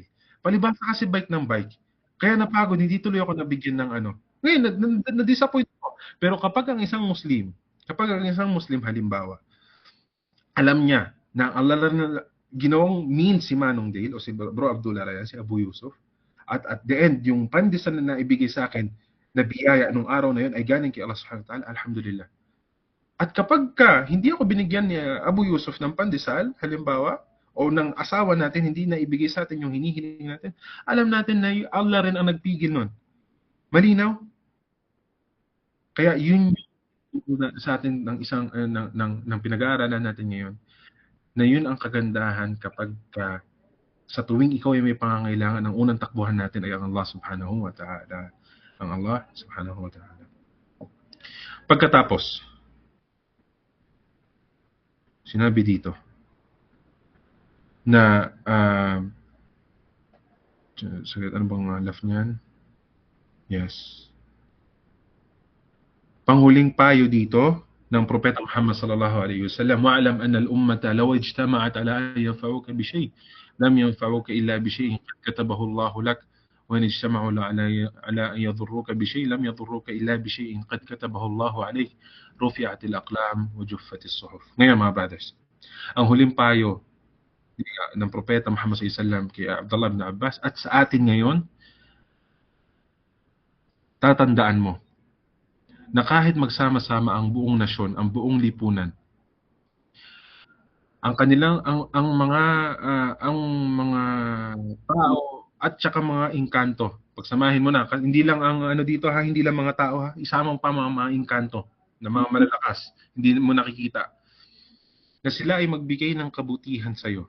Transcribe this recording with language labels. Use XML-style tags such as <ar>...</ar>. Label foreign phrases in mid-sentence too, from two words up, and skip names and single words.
<tl>Palibhasa kasi bike ng bike. Kaya napagod, hindi tuloy ako nabigyan ng ano. Ngayon, na-disappoint ako. Pero kapag ang isang Muslim halimbawa, alam niya na ang Allah na ginawang means si Manong Dale o si Bro Abdullah Raya, si</tl> <ar>Abu Yusuf,</ar> <en>at the end,</en> <tl>yung pandesal na ibigay sa akin na biyaya nung araw na yun ay galing kay Allah</tl> <ar>سبحانه وتعالى,</ar> <tl>alhamdulillah. At kapag hindi ako binigyan ni Abu Yusuf ng pandesal, halimbawa, o ng asawa natin, hindi na ibigay sa atin yung hinihiling natin, alam natin na Allah rin ang nagpigil nun. Malinaw? Kaya yun sa atin ng isang ng pinag-aaralan natin ngayon, na yun ang kagandahan kapag sa tuwing ikaw ay may pangangailangan, ang unang takbuhan natin ay ang Allah</tl> <ar>سبحانه وتعالى.</ar> <tl>Ang Allah</tl> <ar>سبحانه وتعالى.</ar> <tl>Pagkatapos, sinabi dito na saglit, ano bang left niyan?</tl> <ar>Yes.</ar> <tl>Panghuling payo dito ng Propeta Muhammad</tl> <ar>صلى الله عليه وسلم واعلم أن الأمة لو اجتمعت على أن ينفعوك بشيء لم ينفعوك إلا بشيء قد كتبه الله لك وإن اجتمعوا على أن يضروك بشيء لم يضروك إلا بشيء قد كتبه الله عليك رفعت الأقلام وجفت الصحف.</ar> <tl>Ngayon mga brothers, ang huling payo ng Propeta Muhammad</tl> <ar>صلى الله عليه وسلم</ar> <tl>kay Abdullah ibn Abbas at sa atin ngayon, tatandaan mo na kahit magsama-sama ang buong nasyon, ang buong lipunan, ang kanilang ang mga tao at saka mga engkanto, pagsamahin mo na, hindi lang ang ano dito ha, hindi lang mga tao ha, isamang pa mga engkanto na mga malalakas, hindi mo nakikita, na sila ay magbigay ng kabutihan sa iyo.</tl>